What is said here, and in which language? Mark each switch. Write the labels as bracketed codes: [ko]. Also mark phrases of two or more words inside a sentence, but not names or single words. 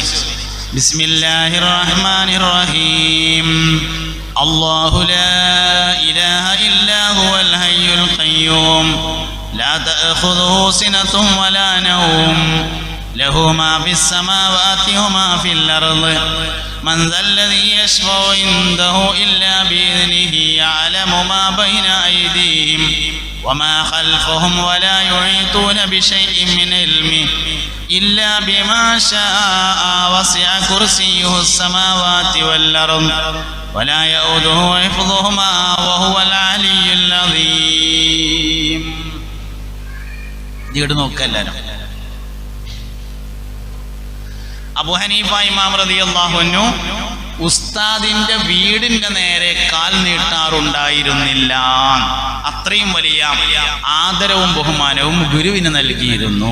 [ar] بسم الله الرحمن الرحيم. الله لا إله إلا هو الحي القيوم لا تأخذه سنة ولا نوم له ما في السماوات وما في الأرض من ذا الذي يشفع عنده إلا بإذنه يعلم ما بين أيديهم وما خلفهم ولا يحيطون بشيء من علمه إلا بما شاء وسع كرسيه السماوات والأرض ولا يؤوده حفظهما وهو العلي العظيم. [ml] ഇവിടെ നോക്കല്ലാരും അബൂ ഹനീഫ ഇമാം [ar] رضي الله عنه [ml] ഉസ്താദിന്റെ വീടിന്റെ നേരെ കാൽ നീട്ടാറുണ്ടായിരുന്നില്ല. അത്രയും വലിയ ആദരവും ബഹുമാനവും ഗുരുവിന് നൽകിയിരുന്നു.